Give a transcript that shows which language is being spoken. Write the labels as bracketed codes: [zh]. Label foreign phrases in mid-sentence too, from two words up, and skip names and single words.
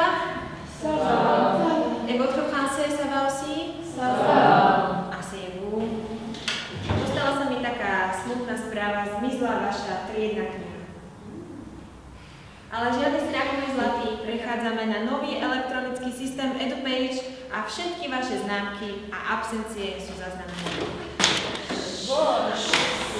[fr] Ça va. Et votre français, ça va aussi? Ça va. Asseyez-vous. [sk] Dostala sa mi taká smutná správa, zmizla vaša triedna kniha. Ale žiadny strach, môj zlatý, prechádzame na nový elektronický systém EduPage a všetky vaše známky a absencie sú zaznamenané.